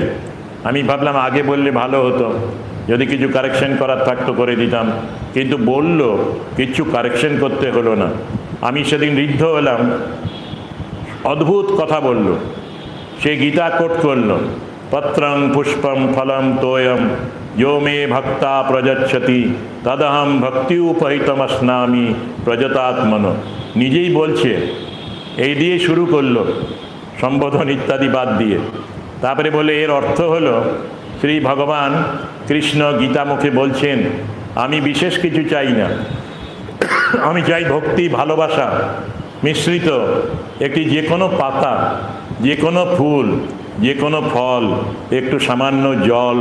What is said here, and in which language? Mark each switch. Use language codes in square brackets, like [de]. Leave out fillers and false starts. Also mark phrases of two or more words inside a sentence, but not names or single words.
[bn] আমি ভাবলাম আগে বললে ভালো হতো, যদি কিছু কারেকশন করার থাকতো করে দিতাম, কিন্তু বলল কিছু কারেকশন করতে হলো না। আমি সেদিন ঋদ্ধ হলাম, অদ্ভুত কথা বলল। সে গীতা কোট করল, [sa] পত্রং পুষ্পম ফলম তোয়ম यो मे ভক্তা প্রযচ্ছতি তদহম ভক্তি উপহিতমস্নামি প্রজতাত্মনো। [bn] নিজেই বলছে, এই দিয়ে শুরু করলো সম্বোধন ইত্যাদি বাদ দিয়ে। তারপরে বলে এর অর্থ হলো শ্রী ভগবান কৃষ্ণ গীতামুখে বলছেন আমি বিশেষ কিছু চাই না, আমি চাই ভক্তি ভালোবাসা মিশ্রিত একটি যে কোনো পাতা, যে কোনো ফুল, যে কোনো ফল, একটু সামান্য জল।